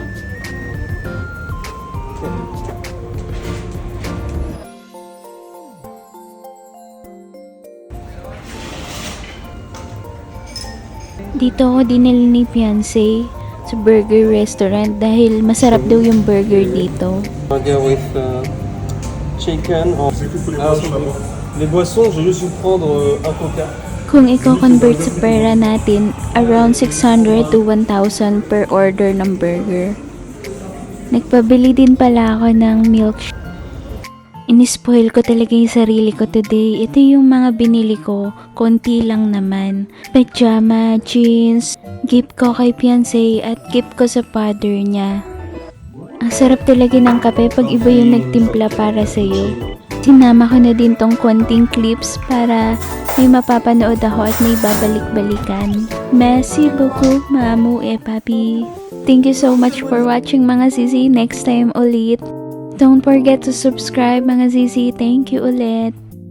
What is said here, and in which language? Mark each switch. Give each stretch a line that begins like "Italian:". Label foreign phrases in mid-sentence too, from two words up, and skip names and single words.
Filipino: Dito ako dinala ni fiancé sa burger restaurant dahil masarap daw yung burger dito.
English: Burger with chicken or
French: les boissons, je vais juste vous prendre un coca.
Filipino: Kung i-convert sa pera natin,
English: around 600 to 1,000 per order ng burger.
Filipino: Nagpabili din pala ako ng milkshake. Inispoil ko talaga yung sarili ko today. Ito yung mga binili ko. Konti lang naman. Pajama, jeans, gift ko kay fiancé at gift ko sa father niya. Ang sarap talaga ng kape pag iba yung nagtimpla para sa'yo. Sinama ko na din tong konting clips para may mapapanood ako at may babalik-balikan.
French: Merci beaucoup, mamu e papi.
English: Thank you so much for watching
Filipino: mga sisi.
English: Next time ulit. Don't forget to subscribe
Filipino: mga sisi.
English: Thank you ulit.